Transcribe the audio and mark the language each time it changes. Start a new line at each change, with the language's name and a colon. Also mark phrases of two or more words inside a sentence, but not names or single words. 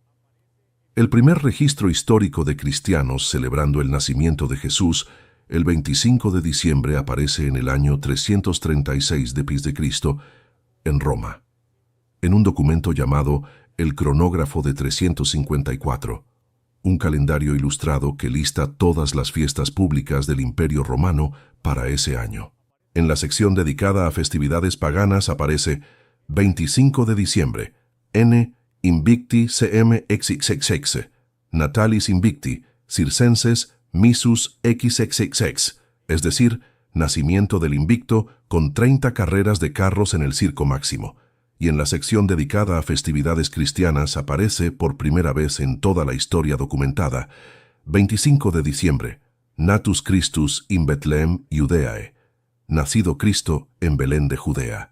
Spanish: El primer registro histórico de cristianos celebrando el nacimiento de Jesús, el 25 de diciembre, aparece en el año 336 d.C., en Roma, en un documento llamado el Cronógrafo de 354, un calendario ilustrado que lista todas las fiestas públicas del Imperio Romano para ese año. En la sección dedicada a festividades paganas aparece 25 de diciembre,
Latin: N. Invicti CM XXX, Natalis Invicti, Circenses Missus XXX,
Spanish: es decir, nacimiento del invicto con 30 carreras de carros en el circo máximo. Y en la sección dedicada a festividades cristianas aparece por primera vez en toda la historia documentada, 25 de diciembre,
Latin: Natus Christus in Bethlehem Judeae,
Spanish: nacido Cristo en Belén de Judea.